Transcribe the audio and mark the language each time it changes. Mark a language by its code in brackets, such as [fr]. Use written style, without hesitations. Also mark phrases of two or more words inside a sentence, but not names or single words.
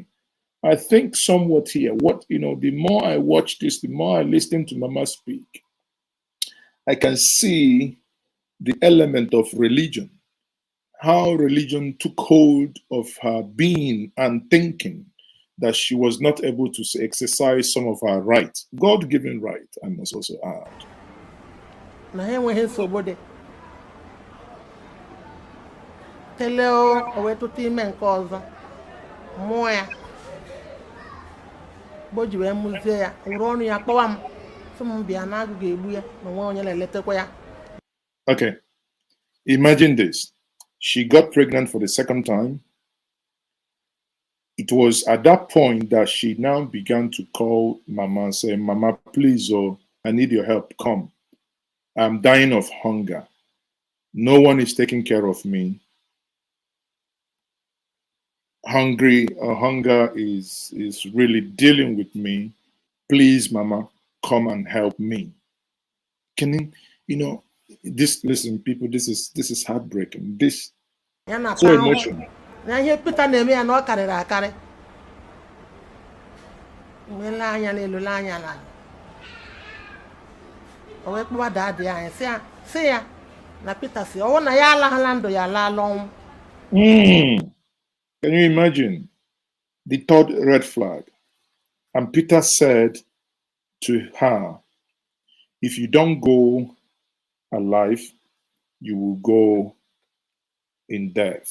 [en] I think somewhat here, the more I watch this, the more I listen to Mama speak, I can see the element of religion, how religion took hold of her being and thinking, that she was not able to exercise some of her rights, God-given right, I must also add. [ig] Na enweghị nsogbu dị. Teleo o wee tụta ime nke ọzọ, mụọ ya. Boji wee mụzie ya, wụrụ ọnụ ya kpọwa m, sị m bịa na agụ ga-egbu ya na nwa onye na-eletekwa ya. [en] Okay, imagine this. She got pregnant for the second time. It was at that point that she now began to call Mama and say, "Mama, please, I need your help. Come. I'm dying of hunger. No one is taking care of me. Hunger is really dealing with me. Please, Mama, come and help me." Can listen, people, this is heartbreaking. This so emotional. [ig] Na ihe Peter na-eme ya na ọ karịrị akarị. Mgbe anya n'elu anya n'ala. O wee kpọwa daadị anyị sị ya na Peter si ọwụ na ya alaghịla ndụ ya alaala ọnwụ. [en] Can you imagine the third red flag? And Peter said to her, "If you don't go alive, you will go in death."